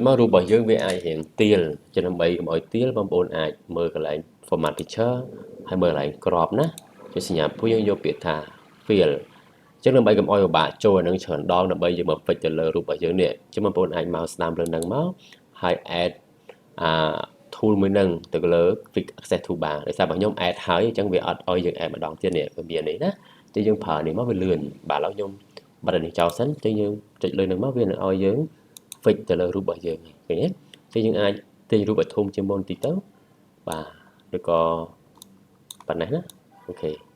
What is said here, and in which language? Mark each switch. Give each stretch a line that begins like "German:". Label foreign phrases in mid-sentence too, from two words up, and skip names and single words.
Khmer: មករូបរបស់យើងវាអាចរៀងទាលចឹងដើម្បីកុំឲ្យទាលបងប្អូនអាចមើលកន្លែង
English: format picture
Khmer: ហើយមើលកន្លែងក្របណាជាសញ្ញាពួកយើងយកពាក្យថា fill ចឹងដើម្បីកុំឲ្យពិបាកចូលអានឹងច្រើន ដងដើម្បីយើងមក fix ទៅលើរូបរបស់យើងនេះចឹងបងប្អូនអាចមកស្ដាំលើនឹងមកហើយ
English: add tool
Khmer: មួយនឹងទៅលើ
English: quick access toolbar
Khmer: ដោយសាររបស់ខ្ញុំ add ហើយអញ្ចឹងវាអត់ឲ្យយើង add ម្ដងទៀតនេះវាមាននេះណាចឹងយើងប្រើនេះមកវាលឿនបាទឥឡូវខ្ញុំបិទនេះចោលសិនចឹងយើងចុចលើនឹងមកវានឹងឲ្យយើង fix ទៅលើរូបរបស់យើងឃើញទេចឹងយើងអាចទាញរូបឲ្យធំជាងមុនបន្តិចទៅបាទឬក៏ប៉ុណ្ណេះណាអូខេ